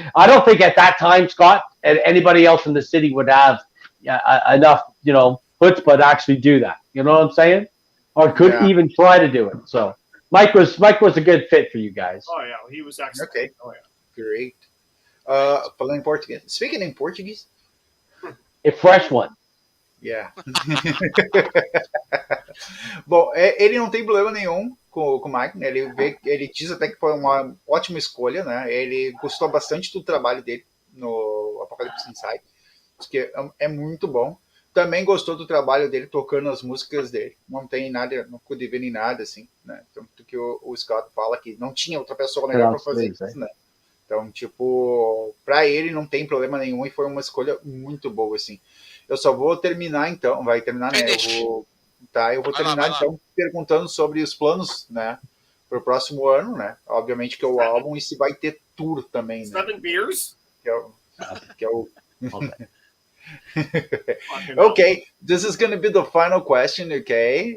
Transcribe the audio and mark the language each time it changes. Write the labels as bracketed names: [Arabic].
[English] I don't think at that time, Scott, and anybody else in the city would have enough, chutzpah to actually do that. You know what I'm saying? Or could even try to do it. So Mike was a good fit for you guys. Oh yeah, he was excellent. Okay. Oh yeah. [Portuguese] Great. Falando em português. [English] Speaking in Portuguese? A fresh one. Yeah. [Portuguese] Bom, ele não tem problema nenhum com o Mike, né? Ele diz até que foi uma ótima escolha, né? Ele gostou bastante do trabalho dele no Apocalypse Inside, que é muito bom. Também gostou do trabalho dele tocando as músicas dele. Não tem nada, não pude ver nem nada, assim, né? Tanto que o Scott fala que não tinha outra pessoa melhor para fazer isso, né? Então, tipo, para ele não tem problema nenhum e foi uma escolha muito boa, assim. Eu só vou terminar, então, vai terminar, né? Eu vou terminar, então, perguntando sobre os planos, né? Para o próximo ano, né? Obviamente que é o álbum e se vai ter tour também, né? [English] 7 beers? [Portuguese] Que é o... [English] Okay, this is going to be the final question, okay?